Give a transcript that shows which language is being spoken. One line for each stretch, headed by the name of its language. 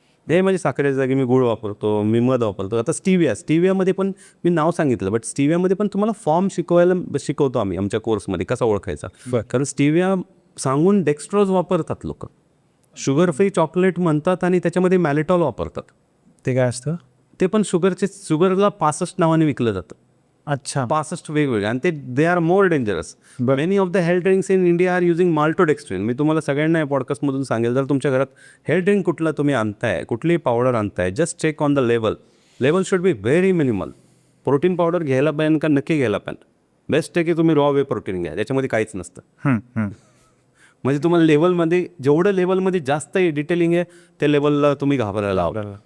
Marathi: हे म्हणजे साखरेच्या जागी मी गुळ वापरतो, मी मध वापरतो. आता स्टिवियामध्ये पण मी नाव सांगितलं, बट स्टिवियामध्ये पण तुम्हाला फॉर्म शिकवतो आम्ही आमच्या कोर्समध्ये कसा ओळखायचा. कारण स्टिविया सांगून डेक्स्ट्रोज वापरतात लोक. शुगर फ्री चॉकलेट म्हणतात आणि त्याच्यामध्ये मॅलेटॉल वापरतात. ते काय असतं? ते पण शुगरला 65 नावाने विकलं जातं. अच्छा. 65 वेगवेगळे, आणि
English: They are more dangerous. Many of the health drinks in India are using maltodextrin.
Marathi: मी तुम्हाला सगळ्यांना या पॉडकास्टमधून सांगेल, जर तुमच्या घरात हेल्थ ड्रिंक कुठला तुम्ही आणताय, कुठलीही powder आणताय,
English: Just check on the level should be very minimal.
Marathi: Protein powder घ्यायला पाहिजे का नक्की घ्यायला पाहिजे. बेस्ट आहे की तुम्ही रॉ वे प्रोटीन घ्या, त्याच्यामध्ये काहीच नसतं. म्हणजे तुम्हाला लेवलमध्ये जेवढं लेवलमध्ये जास्त डिटेलिंग आहे त्या लेवलला तुम्ही घाबरायला हवं.